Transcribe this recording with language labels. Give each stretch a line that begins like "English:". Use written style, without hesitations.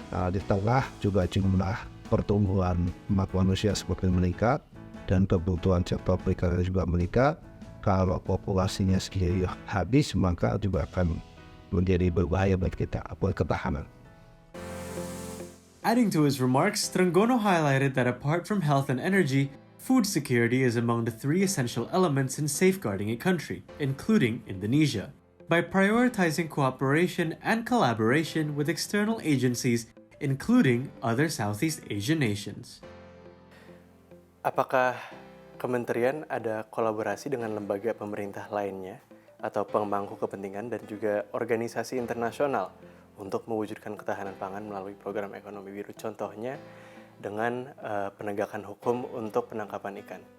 Indonesian: Di tengah juga jumlah pertumbuhan umat manusia semakin meningkat dan kebutuhan sektor perikanan juga meningkat. Kalau populasinya sendiri habis, maka juga akan menjadi berbahaya bagi kita, buat ketahanan.
English: Adding to his remarks, Trenggono highlighted that apart from health and energy, food security is among the 3 essential elements in safeguarding a country, including Indonesia. By prioritizing cooperation and collaboration with external agencies, including other Southeast Asian nations.
Indonesian: Apakah kementerian ada kolaborasi dengan lembaga pemerintah lainnya atau pemangku kepentingan dan juga organisasi internasional untuk mewujudkan ketahanan pangan melalui program ekonomi biru, contohnya dengan penegakan hukum untuk penangkapan ikan?